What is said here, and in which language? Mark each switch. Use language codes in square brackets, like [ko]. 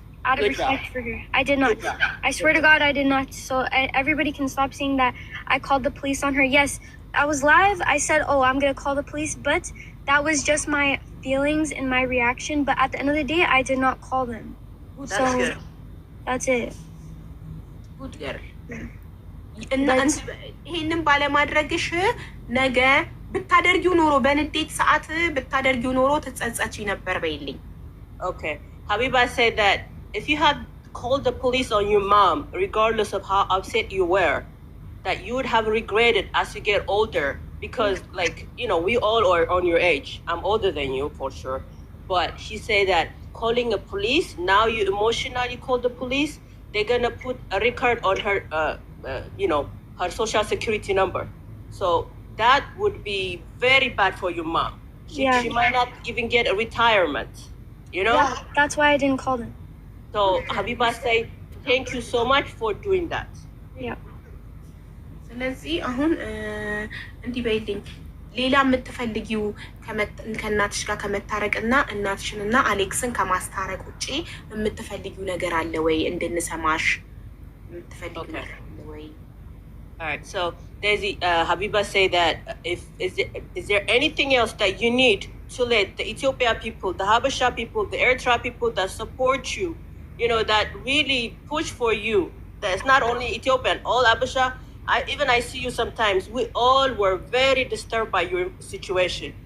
[en] Out of respect for her, I did not. I swear to God, I did not. So everybody can stop saying that I called the police on her. Yes, I was live. I said, "Oh, I'm gonna call the police," but that was just my feelings and my reaction. But at the end of the day, I did not call them. That's so good. that's it. Good girl. [am] ይሄንን ባለማድረግሽ ነገ ብታደርጊው ኖሮ በንዴት ሰዓት ብታደርጊው ኖሮ ትጸጸቺ ነበር በይልኝ። [en] Okay, Habiba said that if you had called the police on your mom, regardless of how upset you were, that you would have regretted as you get older, because like, you know, we all are on your age. I'm older than you for sure, but she said that calling a police, now you emotionally call the police, they're gonna put a record on her you know, her social security number. So that would be very bad for your mom. She might not even get a retirement, you know? Yeah, that's why I didn't call them. So Habiba say, thank you so much for doing that. Yeah. [am] ስለዚህ አሁን እንዲህ በይልኝ ሌላ የምትፈልጊው ከእናትሽ ጋር ከመታረቅና እናትሽንና አሌክስን ከማስታረቅ ውጪ የምትፈልጊው ነገር አለ ወይ? እንድንሰማሽ የምትፈልጊው ነገር አለ ወይ? [en] All right, so Daisy, Habiba say that is there anything else that you need to let the Ethiopia people, the Habesha people, the Eritrea people that support you, you know, that really push for you, that it's not only Ethiopian, all Habesha, I see you sometimes, we all were very disturbed by your situation.